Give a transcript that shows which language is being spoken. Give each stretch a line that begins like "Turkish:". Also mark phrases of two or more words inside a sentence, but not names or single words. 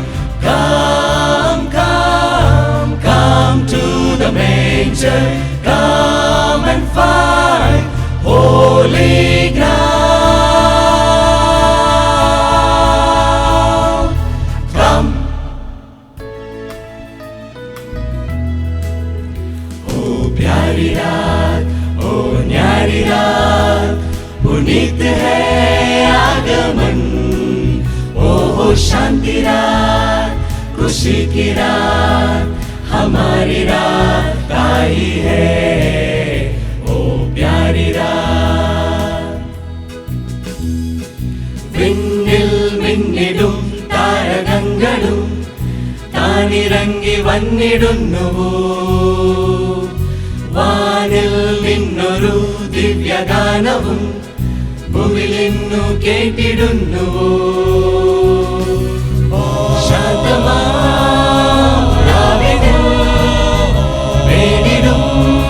English: Come, come, come to the manger. Come and find holy ground. Come.
Hindi: Oh प्यारी रात, oh न्यारी रात, पुनीत है आगमन. ओ शांति रात, खुशी की रात, हमारी रात आई है. ओ प्यारी रात.
Malayalam: വിന്നിൽ മിന്നിടും താരഗണങ്ങളും താനിറങ്ങി വന്നിടുന്നുവോ. വാനിൽ നിന്നൊരു ദിവ്യഗാനവും ഭൂമിലിന്നു കേട്ടിടുന്നുവോ. ശാന്തമാം രാവിലെ വേണ്ടിടും